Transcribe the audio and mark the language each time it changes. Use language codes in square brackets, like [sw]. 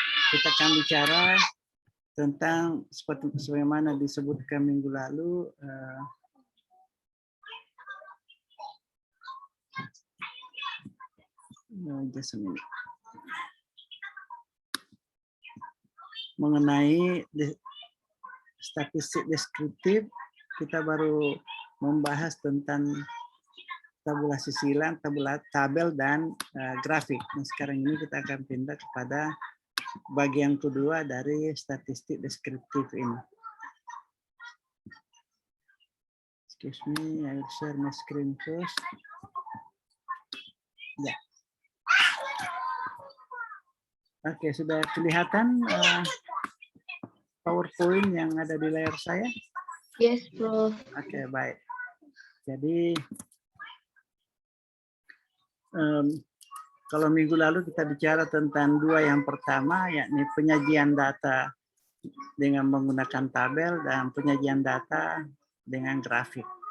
[id] Kita akan bicara tentang seperti sebagaimana disebutkan minggu lalu, mengenai statistik deskriptif. Kita baru membahas tentang tabulasi silang, tabel dan grafik. Nah, sekarang ini kita akan pindah kepada bagian kedua dari statistik deskriptif ini. [en] Excuse me, I will share my screen first. [id] Ya. Oke, sudah kelihatan PowerPoint yang ada di layar saya? [en] Yes, Prof. [id] Oke, baik. Jadi kalau minggu lalu kita bicara tentang dua yang pertama, yakni penyajian data dengan menggunakan tabel dan penyajian data dengan grafik.